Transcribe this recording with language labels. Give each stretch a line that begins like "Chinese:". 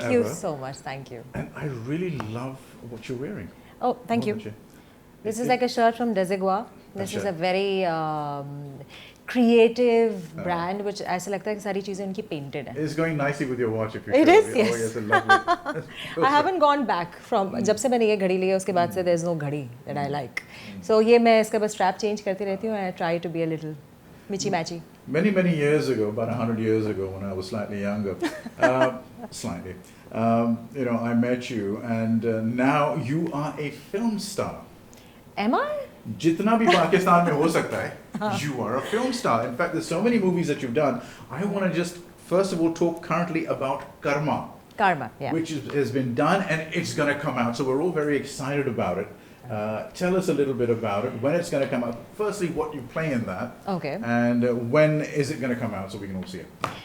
English: as you ever. so much. Thank you. And I really love what you're wearing. Oh, thank you. This is like a shirt from Desigual. This is a very creative brand, which
Hindi: ऐसा लगता है कि सारी चीजें उनकी painted हैं.
English: It's going nicely with your watch if you It show is, me. yes. Oh, yes, lovely. I haven't gone back from
Hindi: जब से मैंने ये घड़ी ली है उसके बाद से
English: there's no घड़ी that I like. So
Hindi: ये मैं इसका बस
English: strap change
Hindi: करती रहती हूँ
English: and I try to be a little mitchy matchy. Many, many years ago, about 100 years ago, when I was slightly younger, slightly, I met you, and now you are a film star. Am I?
Hindi: जितना भी पाकिस्तान में हो सकता है,
English: you are a film star. In fact, there's so many movies that you've done. I want to just first of all talk currently about Karma, Yeah. which has been done and it's going to come out. So we're all very excited about it. Tell us a little bit about it, when it's going to come out. Firstly, what you play in that. Okay. And when is it going to come out so we can all see it?